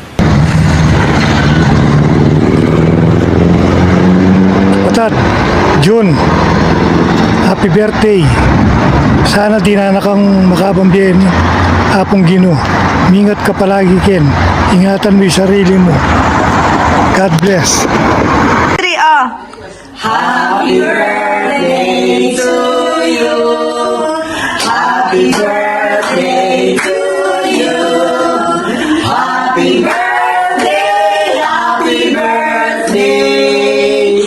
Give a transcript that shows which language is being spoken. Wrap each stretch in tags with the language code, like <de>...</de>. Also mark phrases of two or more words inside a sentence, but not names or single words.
<en>Otat, June, happy birthday.</en> <pam>Sana dinana kang makabambihin apong Ginoo. Mingat ka palagi Ken.</pam> <tl>Ingatan mo yung sarili mo.</tl> <en>God bless. Happy birthday to you. Happy birthday to you. Happy birthday, happy birthday.</en>